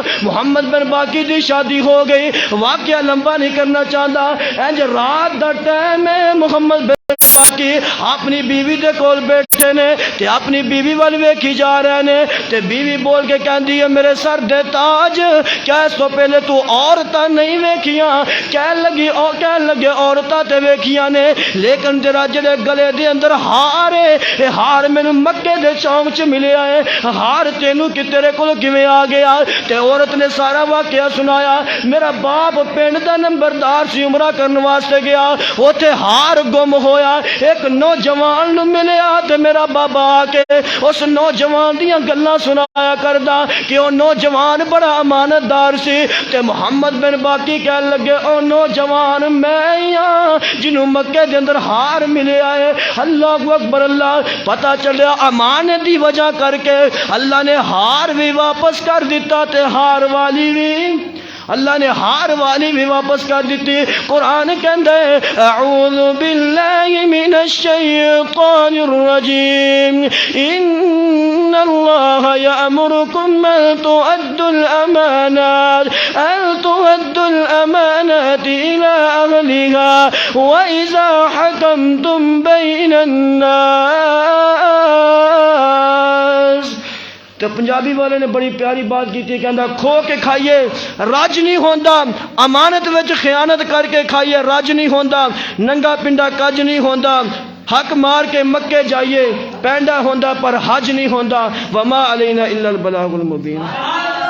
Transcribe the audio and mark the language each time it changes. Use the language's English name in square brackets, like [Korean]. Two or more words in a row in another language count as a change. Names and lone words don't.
[Punjabi] محمد بن باقی دی شادی ہو گئی. واقعہ لمبا نہیں کرنا چاہتا. انج رات دا ٹائم ہے, محمد بن باقی اپنی بیوی دے کول بیٹھے نے تے اپنی بیوی وال ویکھی جا رہے نے. تے بیوی بول کے کہندی ہے میرے سر دے تاج کیا اس تو پہلے تو عورتاں نہیں ویکھیاں؟ کہن لگے عورتاں تے ویکھیاں نے, لیکن تیرا جڑے گلے دے اندر ہار ہے اے ہار مینوں مکے دے چونک چ ملیا ہے, ہار تینوں کہ تیرے کول کیویں آ گیا؟ تے عورت نے سارا واقعہ سنایا. میرا باپ پنڈ دا نمبردار سی, عمرہ کرن واسطے گیا, اوتھے ہار گم ہویا. ایک نوجوان نو ملیا تے میرا بابا آ کے اس نوجوان دیاں گلاں سنایا کردا کہ او نوجوان بڑا امانت دار سی. تے محمد بن باقی کہنے لگے او نوجوان میں ہی ہاں جنوں مکے دے اندر ہار ملیا ہے. [Arabic] اللہ اکبر. [Punjabi] اللہ پتہ چلیا امانت دی وجہ کر کے اللہ نے ہار بھی واپس کر دیتا تے ہار والی بھی اللہ نے ہار والی بھی واپس کر دیتی. قرآن کہندا ہے [Arabic] اعوذ باللہ من الشیطان الرجیم ان اللہ یأمرکم ان تؤدوا الامانات الى اہلها واذا حکمتم بین الناس. [Punjabi] تو پنجابی والے نے [Urdu] بڑی پیاری بات کی تھی, [Punjabi] کہندا کھو کے کھائیے رج نہیں ہوندا, امانت وچ خیانت کر کے کھائیے رج نہیں ہوندا, ننگا پنڈا کج نہیں ہوندا, حق مار کے مکے جائیے پینڈا ہوندا پر حج نہیں ہوندا. [Arabic] وما علینا الا البلاغ المبین.